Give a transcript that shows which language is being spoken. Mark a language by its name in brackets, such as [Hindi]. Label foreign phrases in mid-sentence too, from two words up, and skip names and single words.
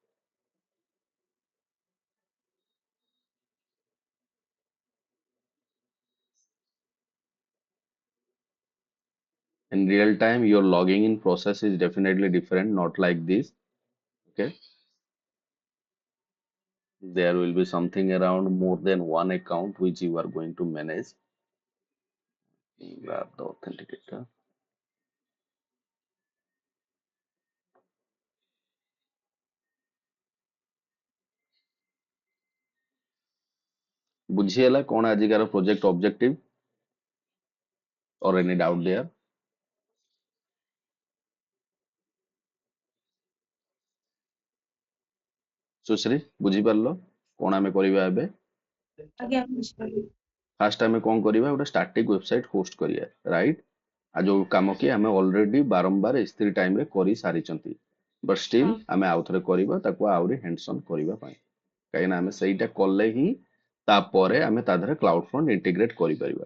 [English] In real time, your logging in process is definitely different, not like this. Okay, there will be something around more than one account which you are going to manage. Grab the authenticator. [Odia] ବୁଝିହେଲା କଣ ଆଜିକାର ପ୍ରୋଜେକ୍ଟ ଅବଜେକ୍ଟିଭ, [English] or any doubt there? [Odia] ସୁଶ୍ରୀ, ବୁଝିପାରିଲ କଣ ଆମେ କରିବା ଏବେ? ଆଜ୍ଞା ବୁଝିପାରିଲି। ଫାଷ୍ଟ ଆମେ କଣ କରିବା, ଗୋଟେ [English] static website [Odia] ହୋଷ୍ଟ କରିବା, ରାଇଟ? ଆଉ ଯୋଉ କାମ କି ଆମେ ଅଲରେଡି ବାରମ୍ବାର S3 ଟାଇମରେ କରି ସାରିଛନ୍ତି, [English] but still [Odia] ହଁ ଆମେ ଆଉଥରେ କରିବା ତାକୁ ଆହୁରି ହ୍ୟାଣ୍ଡସନ୍ କରିବା ପାଇଁ, କାହିଁକିନା ଆମେ ସେଇଟା କଲେ ହିଁ ତାପରେ ଆମେ ତା ଦେହରେ କ୍ଲାଉଡ ଫ୍ରଣ୍ଟ ଇଣ୍ଟିଗ୍ରେଟ କରିପାରିବା।